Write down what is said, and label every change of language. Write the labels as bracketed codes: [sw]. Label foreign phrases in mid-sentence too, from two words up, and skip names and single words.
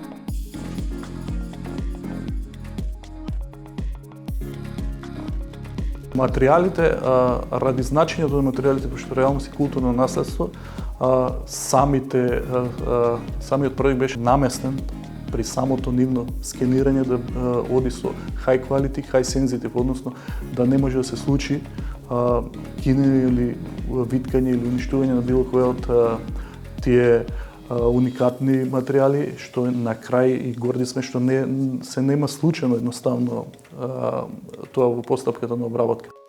[mk] Материјалите, ради значењето на материјалите, пошто реално си културно наследство, самиот проект беше наместен при самото нивно скенирање да оди со [en] high quality, high sensitive, [mk] односно да не може да се случи кинење или виткање или уништување на било кој од тие уникатни материјали, што на крај и горди сме што се нема случајно едноставно тоа во постапката на обработка.